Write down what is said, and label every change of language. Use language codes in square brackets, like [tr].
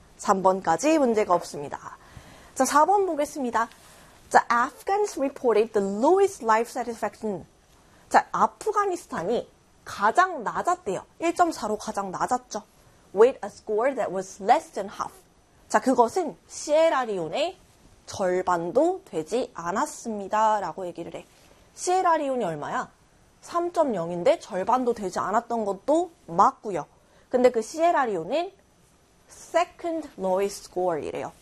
[ko] 3번까지 문제가 없습니다. 자, 4번 보겠습니다. [en] The Afghans reported the lowest life satisfaction. [ko] 자, 아프가니스탄이 가장 낮았대요. 1.4로 가장 낮았죠. [en] With a score that was less than half. [ko] 자, 그것은 시에라리온의 절반도 되지 않았습니다. 라고 얘기를 해. 시에라리온이 얼마야? 3.0인데 절반도 되지 않았던 것도 맞고요. 근데 그 시에라리온은 [en] second lowest score [ko] 이래요.